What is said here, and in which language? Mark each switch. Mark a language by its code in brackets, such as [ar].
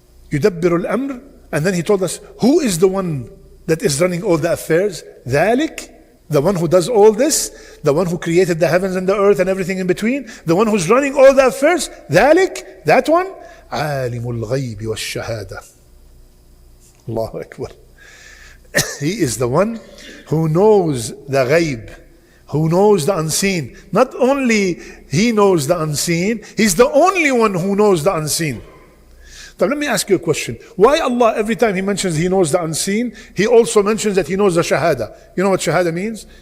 [ar] يُدَبِّرُ الْأَمْرِ. [en] And then he told us, who is the one that is running all the affairs? [ar] ذَلِكَ. [en] The one who does all this, the one who created the heavens and the earth and everything in between, the one who's running all the affairs, ذَلِكَ. That one, [ar] عَالِمُ الْغَيْبِ وَالشَّهَادَةِ. Allahu Akbar. [en] He is the one who knows the ghaib, who knows the unseen. Not only he knows the unseen, he's the only one who knows the unseen. Now let me ask you a question. Why Allah, every time he mentions he knows the unseen, he also mentions that he knows the shahada? You know what shahada means?